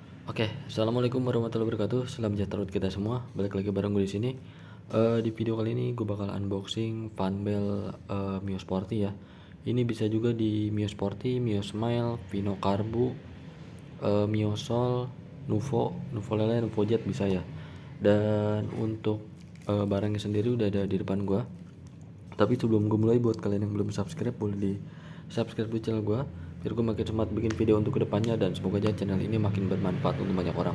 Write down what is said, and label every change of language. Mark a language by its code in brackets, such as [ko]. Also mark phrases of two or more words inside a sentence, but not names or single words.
[id] Oke, [ar] السلام عليكم ورحمة الله وبركاته. [id] Salam sejahtera buat kita semua. Balik lagi bareng gue di sini. Di video kali ini gue bakal unboxing Funbel Mio Sporty ya. Ini bisa juga di Mio Sporty, Mio Smile, Vino Carbo, Mio Sol, Nuvo Lele, Nuvo Jet bisa ya. Dan untuk barangnya sendiri udah ada di depan gue. Tapi sebelum gue mulai, buat kalian yang belum subscribe, boleh di subscribe dulu channel gue biar gue makin semangat bikin video untuk kedepannya, dan semoga aja channel ini makin bermanfaat untuk banyak orang.